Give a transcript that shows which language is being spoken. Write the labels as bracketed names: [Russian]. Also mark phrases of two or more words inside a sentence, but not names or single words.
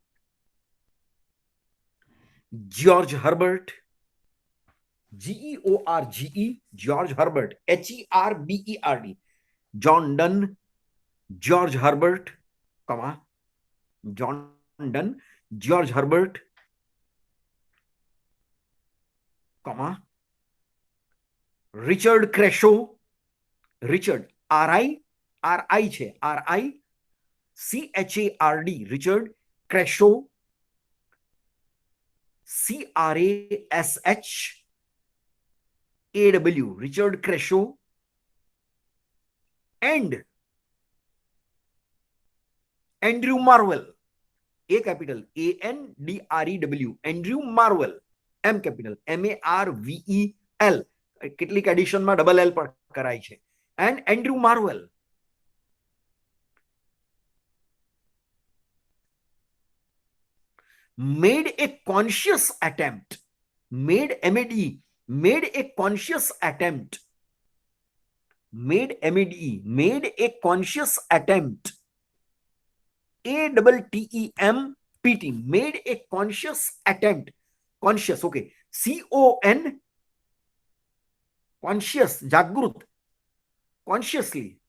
[English] George Herbert, GEORGE, George Herbert, HERBERT, John Donne, George Herbert, comma John Donne, George Herbert, comma Richard Crashaw, Richard RI છે, RICHARD, Richard Crashaw, CRASHAW, Richard Crashaw, and Andrew Marvell, A capital ANDREW, Andrew Marvell, M capital MARVEL, [Gujarati] કેટલીક એડિશનમાં ડબલ એલ પણ કરાય છે, [English] and Andrew Marvell made a conscious attempt, made MAD, made a conscious attempt, made MAD, made a conscious attempt, ATTEMPT, made a conscious attempt, conscious, okay, CON, conscious, jagrut, consciously,